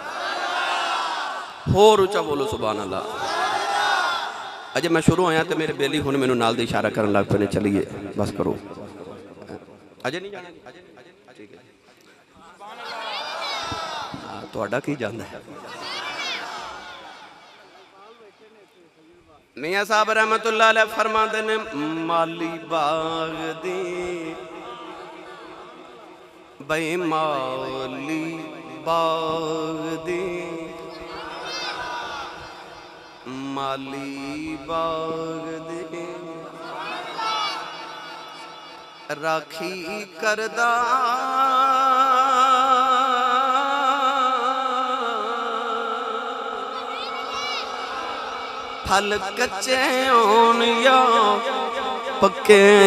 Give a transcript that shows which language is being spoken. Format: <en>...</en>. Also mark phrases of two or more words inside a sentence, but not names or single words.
<pa>ہور اونچا بولو</pa> <ar>سبحان اللہ</ar> <pa>اجے میں شروع ہویا تے میرے بیلی ہن مینوں نال دے اشارہ کرن لگ پے نے چلیے بس کرو اجے نہیں جانا ٹھیک ہے تہاڈا کی جاندا ہے میاں صاحب</pa> <ar>رحمت اللہ علیہ</ar> <pa>فرماندے نے مالی باغ دی بے مالی باغ دی مالی باغ دی راکھی کردہ پھل کچے ہون یا پکے</pa>